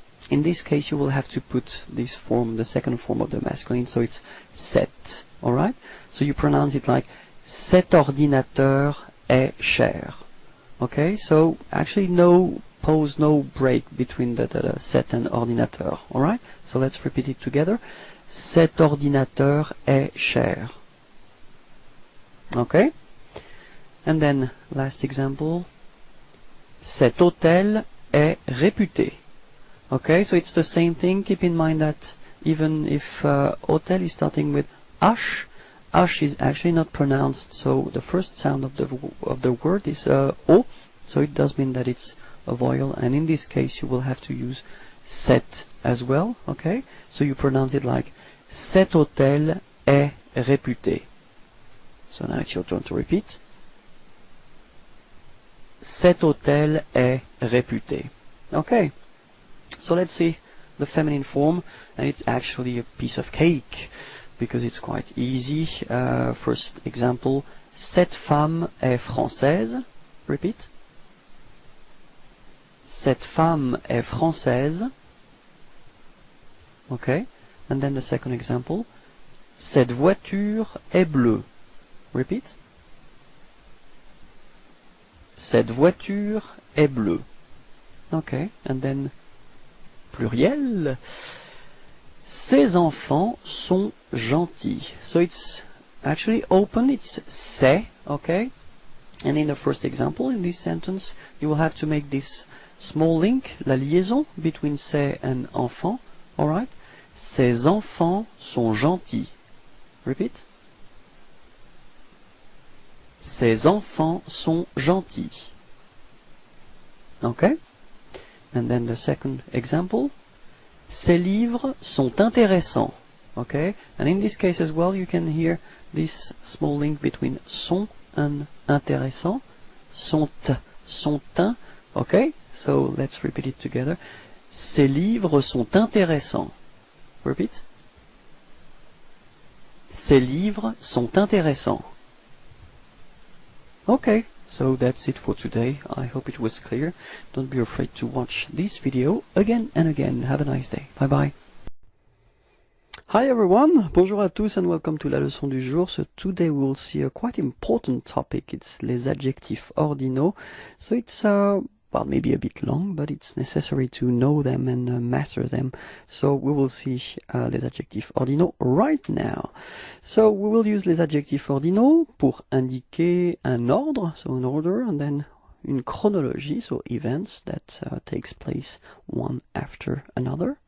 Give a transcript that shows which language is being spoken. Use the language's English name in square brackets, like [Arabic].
[English] In this case you will have to put this form, the second form of the masculine, so it's cet, alright? So you pronounce it like [French] cet ordinateur est cher. [English] Okay, so actually no pause, no break between the set and ordinateur, alright? So let's repeat it together. [French] Cet ordinateur est cher. [English] Okay? And then, last example. [French] Cet hôtel est réputé. [English] Okay, so it's the same thing. Keep in mind that even if hôtel is starting with H, H is actually not pronounced, so the first sound of the word is O, so it does mean that it's a vowel, and in this case you will have to use cet as well, okay? So you pronounce it like [French] cet hôtel est réputé. [English] So now it's your turn to repeat. [French] Cet hôtel est réputé. [English] Okay, so let's see the feminine form, and it's actually a piece of cake because it's quite easy. First example, [French] cette femme est française. [English] Repeat. [French] Cette femme est française. Okay. [English] And then the second example. [French] Cette voiture est bleue. [English] Repeat. [French] Cette voiture est bleue. [English] Okay, and then [French] pluriel. Ces enfants sont gentils. [English] So it's actually open, it's c'est, okay? And in the first example, in this sentence, you will have to make this small link, [French] la liaison [English] between c'est and enfant, alright? [French] Ces enfants sont gentils. [English] Repeat. [French] Ces enfants sont gentils. Okay? [English] And then the second example. [French] Ces livres sont intéressants. [English] Okay? And in this case as well, you can hear this small link between sont and intéressant. [French] Sont un. [English] Okay? So let's repeat it together. [French] Ces livres sont intéressants. [English] Repeat. [French] Ces livres sont intéressants. [English] Okay. So that's it for today. I hope it was clear. Don't be afraid to watch this video again and again. Have a nice day. Bye bye. Hi everyone, [French] bonjour à tous [English] and welcome to [French] la leçon du jour. [English] So today we will see a quite important topic. It's [French] les adjectifs ordinaux. [English] So it's well, maybe a bit long, but it's necessary to know them and master them. So we will see les adjectifs ordinaux right now. So we will use les adjectifs ordinaux [French] pour indiquer un ordre, [English] so an order, and then [French] une chronologie, [English] so events that takes place one after another.